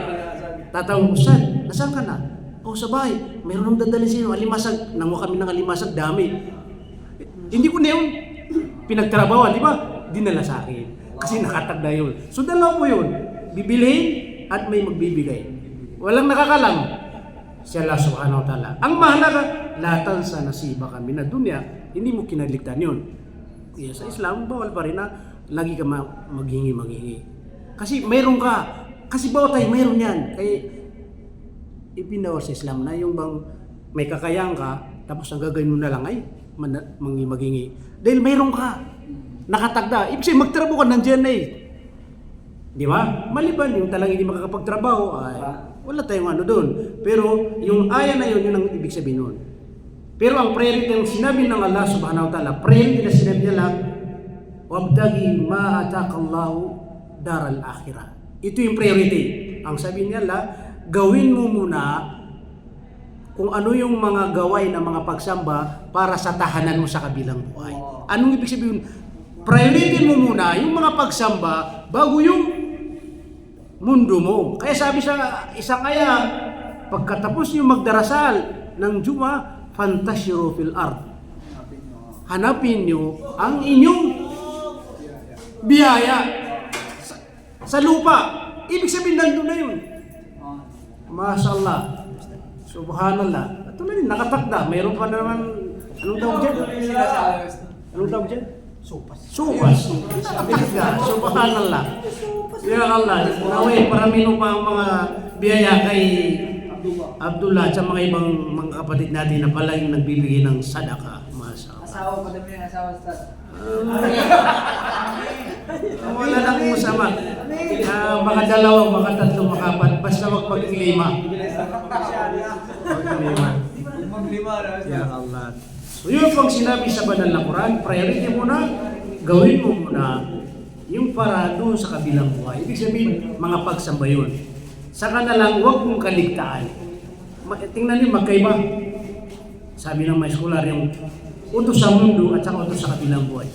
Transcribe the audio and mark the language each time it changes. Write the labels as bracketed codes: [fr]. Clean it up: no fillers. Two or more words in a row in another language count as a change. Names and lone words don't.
[tl] Tatawag ko, "Saan? Nasaan ka na?" "Oh, sa bahay. Mayroon nang dadalhin sa'yo, alimasag." Nanguha kami ng alimasag, dami. Hindi ko na yun pinagtrabawan, di ba? Dinala sa akin. Kasi nakatagda yun. So dalawa po yun. Bibilhin at may magbibigay. Walang nakakalam. Si Allah [ar] سبحانه وتعالى. [tl] Ang mahalaga, latan sa nasiba kami na dunya, hindi mo kinaligtan yun. Kaya sa Islam, bawal pa rin na lagi ka maghingi. Kasi mayroon ka. Kasi bawat tayo mayroon yan. Kaya ipinawar sa Islam na yung bang may kakayang ka, tapos ang gagawin mo na lang ay maghingi. Dahil mayroon ka. Nakatagda. Ibig sabihin, magtrabaho ka nandiyan na eh. Di ba? Maliban yung talagang hindi makakapagtrabaho, ay wala tayong ano doon. Pero yung aya na yun ang ibig sabihin nun. Pero ang priority yung sinabi ng Allah [ar] سبحانه وتعالى, [tl] priority na sinabi niya lang, [ar] "وابتغ ما آتاك الله الدار الآخرة." [tl] Ito yung priority. Ang sabi niya lang, gawin mo muna kung ano yung mga gaway na mga pagsamba para sa tahanan mo sa kabilang buhay. Anong ibig sabihin? Priority mo muna yung mga pagsamba bago yung mundo mo. Kaya sabi sa isang aya, pagkatapos niyo magdarasal ng Juma, [ar] فانتشروا في الأرض. [tl] Hanapin niyo ang inyong biyaya sa lupa. Ibig sabihin nandun na yun. [ar] ما شاء الله. سبحان الله. [tl] Ito na rin, nakatakda. Mayroon pa naman, anong tawag dyan? Anong tawag dyan? Supas. Subhanallah. [ar] يا الله, [tl] naway parami mo pa ang mga biyaya kay Abdullah at sa mga ibang mga kapatid natin na pala yung nagbibigay ng sadaka. Mashallah. Asawa ko dami yung asawa sa Wala na kung masama. Baka dalawa, baka tatlo, baka apat. Basta wag mag-lima. Maglima na. [ar] يا الله. [tl] So yun pang sinabi sa banal na Quran, priority muna, gawin mo muna yung para doon sa kabilang buhay. Ibig sabihin, mga pagsamba yun. Saka na lang, huwag mong kaligtaan. Tingnan niyo, magkaiba. Sabi ng may scholar, yung utos sa mundo at saka utos sa kabilang buhay.